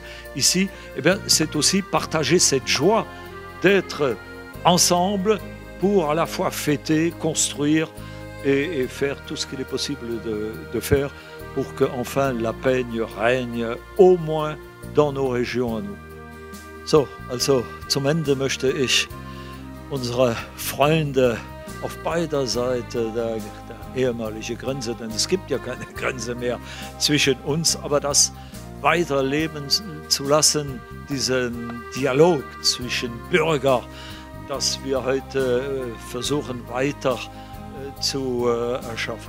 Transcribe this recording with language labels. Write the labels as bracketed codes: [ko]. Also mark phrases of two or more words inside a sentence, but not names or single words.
[fr] Ici, eh bien, c'est aussi partager cette joie d'être ensemble pour à la fois fêter, construire et faire tout ce qu'il est possible de faire pour qu'enfin la paix règne au moins dans nos régions à nous. [de] So, also zum Ende möchte ich unsere Freunde auf beider Seite der ehemaligen Grenze, denn es gibt ja keine Grenze mehr zwischen uns, aber das weiterleben zu lassen, diesen Dialog zwischen Bürgern, das wir heute versuchen weiter zu erschaffen.